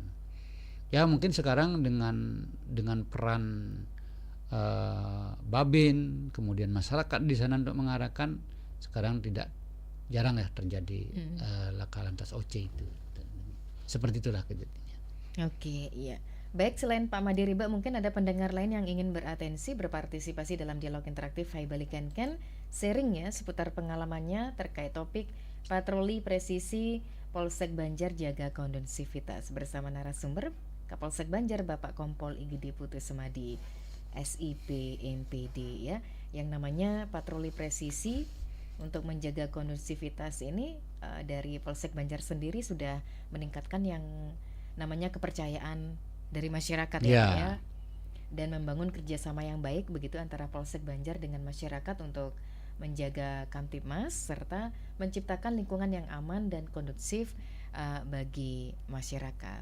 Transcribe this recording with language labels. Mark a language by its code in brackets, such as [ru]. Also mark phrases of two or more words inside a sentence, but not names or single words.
[id] Ya mungkin sekarang dengan peran babin kemudian masyarakat di sana untuk mengarahkan, sekarang jarang ya terjadi laka lantas OC itu. Seperti itulah kejadiannya. Oke, iya. Baik, selain Pak Madiriba, mungkin ada pendengar lain yang ingin beratensi, berpartisipasi dalam dialog interaktif Hai Balikan Ken, sharing ya seputar pengalamannya terkait topik patroli presisi Polsek Banjar jaga kondusivitas bersama narasumber Kapolsek Banjar Bapak Kompol Igede Putu Semadi SIP MPD ya. Yang namanya patroli presisi untuk menjaga kondusivitas ini dari Polsek Banjar sendiri sudah meningkatkan yang namanya kepercayaan dari masyarakat ya, dan membangun kerjasama yang baik begitu antara Polsek Banjar dengan masyarakat untuk menjaga Kamtibmas serta menciptakan lingkungan yang aman dan kondusif bagi masyarakat.